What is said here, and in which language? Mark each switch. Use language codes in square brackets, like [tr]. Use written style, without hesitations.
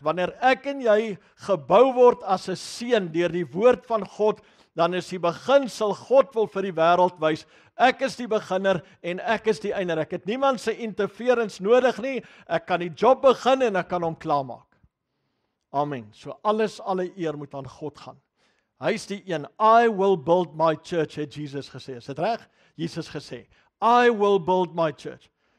[af] Wanneer ek en jy gebou word as 'n seun deur die woord van God, dan is die beginsel, God wil vir die wêreld wys, ek is die beginner en ek is die einder. Ek het niemand se interference nodig nie, ek kan die job begin en ek kan hom klaarmaak. Amen. So alle eer moet aan God gaan. Hy is die een, [en] I will build my church, [af] het Jesus gesê. Is dit reg? [en] Jesus gesê, I will build my church.